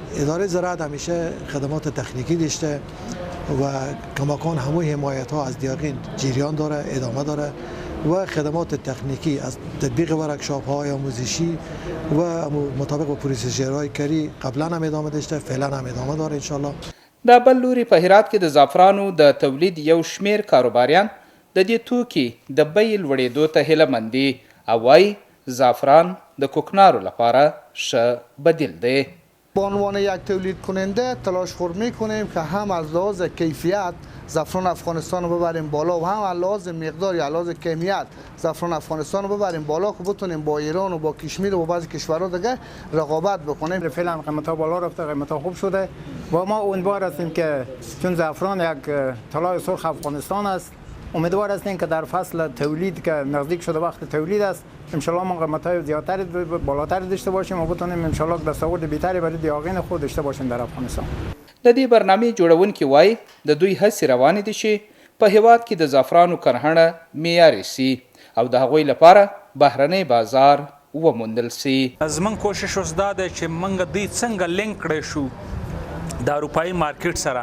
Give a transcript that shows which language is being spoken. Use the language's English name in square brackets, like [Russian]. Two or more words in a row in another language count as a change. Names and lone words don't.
[Persian] اداره زراعت همیشه خدمات تکنیکی داشته و کماکان همه حمایت ها از دیاقین جریان داره، ادامه داره و خدمات تکنیکی از تطبیق ورکشاپ های آموزشی و مطابق با پروسیجرهای کاری قبلا هم ادامه داشته، فعلا هم ادامه داره [Arabic] ان شاء الله. [Pashto] د بل لوري په هرات کې د زعفرانو د تولید یو شمیر کاروباریان د دې توکي د بیې لوړېدو ته هیله مند دي او وایي زعفران د کوکنارو لپاره ښه بدیل دی. [Persian] به عنوان یک تولید کننده تلاش خور میکنیم که هم از لحاظ کیفیت زعفران افغانستان رو ببریم بالا و هم از لحاظ مقدار یا لحاظ کمیت زعفران افغانستان رو ببریم بالا که بتونیم با ایران و با کشمیر و با بعضی کشورها دیگه رقابت بکنیم. فعلا قیمت‌ها بالا رفته، قیمت‌ها خوب شده و ما امیدوار هستیم که چون زعفران یک طلای سرخ افغانستان است، امیدوار هستیم که در فصل تولید که نزدیک شده وقت تولید است [Arabic] ان شاء الله [Persian] ما قیمت‌های زیادتر بالاتر داشته باشیم و بتونیم [Arabic] ان شاء الله [Persian] دستاورد بهتری برای دیاغین خود داشته باشیم در افغانستان. [Pashto] د دې برنامې جوړونکي وایي د دوی هڅې روانې دي چې په هیواد کې د زعفرانو کرهڼه معیاري سي او د هغوی لپاره بهرنی بازار وموندل سي. زموږ کوشش اوس دا دی چې موږ دوی څنګه لینک کړی شو د اروپایي مارکیټ سره.